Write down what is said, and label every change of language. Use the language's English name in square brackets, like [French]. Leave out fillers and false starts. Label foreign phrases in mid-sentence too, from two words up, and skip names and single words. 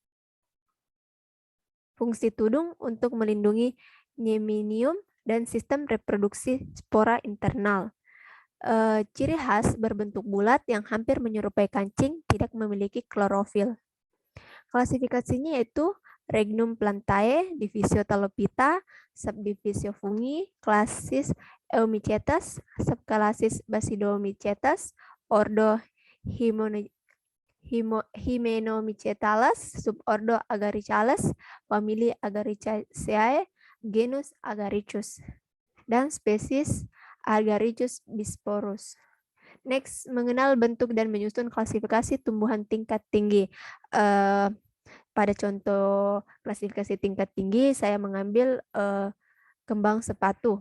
[Indonesian] Fungsi tudung untuk melindungi neminium dan sistem reproduksi spora internal. Ciri khas berbentuk bulat yang hampir menyerupai kancing, tidak memiliki klorofil. Klasifikasinya yaitu [Latin] Regnum plantae, [Indonesian] divisio Talopita, subdivisio fungi, klasis Eumycetes, subklasis Basidiomycetes, ordo Hymenomycetales, subordo Agaricales, famili Agaricaceae, genus Agaricus, dan spesies Agaricus bisporus. Next, mengenal bentuk dan menyusun klasifikasi tumbuhan tingkat tinggi. Pada contoh klasifikasi tingkat tinggi, saya mengambil kembang sepatu.